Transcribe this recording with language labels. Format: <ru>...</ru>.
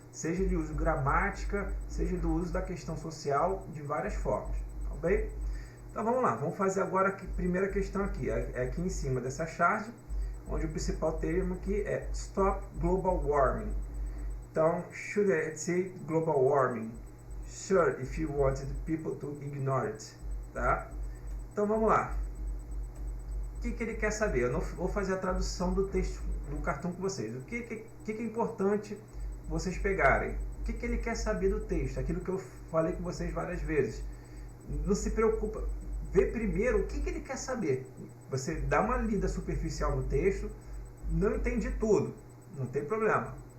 <pt>Seja de uso gramática, seja do uso da questão social, de várias formas. Tá bem? Então vamos lá, vamos fazer agora a primeira questão aqui, aqui em cima dessa charge, onde o principal termo aqui é Stop Global Warming. Então,</pt> <en>should I say global warming? Sure, if you wanted people to ignore it.</en> <pt>Tá? Então vamos lá. O que ele quer saber? Eu não vou fazer a tradução do texto do cartoon com vocês. O que é importante vocês pegarem? O que ele quer saber do texto? Aquilo que eu falei com vocês várias vezes. Não se preocupa. Vê primeiro o que ele quer saber. Você dá uma lida superficial no texto, não entende tudo, não tem problema.</pt>